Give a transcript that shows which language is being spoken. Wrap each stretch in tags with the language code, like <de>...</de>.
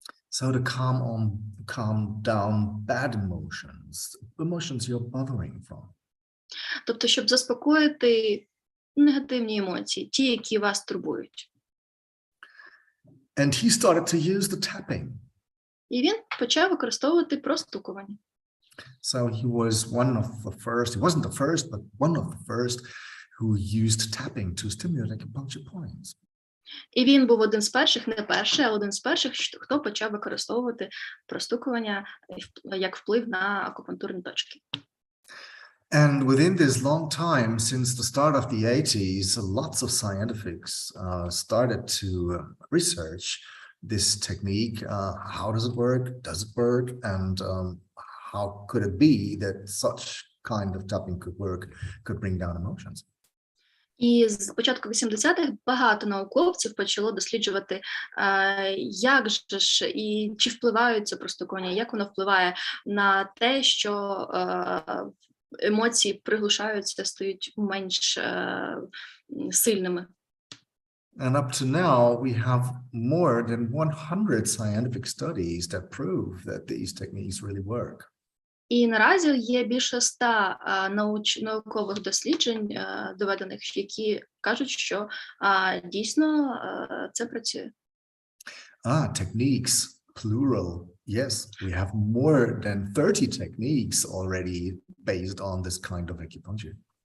<en>So to calm down bad emotions you're bothering from.</en> <uk>Тобто, щоб заспокоїти негативні емоції, ті, які вас турбують.</uk> <en>And he started to use the tapping.</en> <uk>І він почав використовувати простукування.</uk> <en>So he was one of the first, he wasn't the first, but one of the first who used tapping to stimulate acupuncture points.</en> <uk>І він був один з перших, не перший, а один з перших, хто почав використовувати простукування як вплив на акупунктурні точки.</uk> <en>And within this long time, since the start of the 80s, lots of scientists started to research this technique. How does it work? Does it work? And how could it be that such kind of tapping could bring down emotions?</en> <uk>І з початку 80-х багато науковців почало досліджувати, як же ж і чи впливають це простукування, як воно впливає на те, що емоції приглушаються, стають менш сильними.</uk> <en>And up to now, we have more than 100 scientific studies that prove that these techniques really work.</en> <uk>І наразі є більше 100 наукових досліджень, доведених, які кажуть, що дійсно це працює.</uk> <en>Techniques, plural. Yes, we have more than 30 techniques already based on this kind of acupuncture.</en>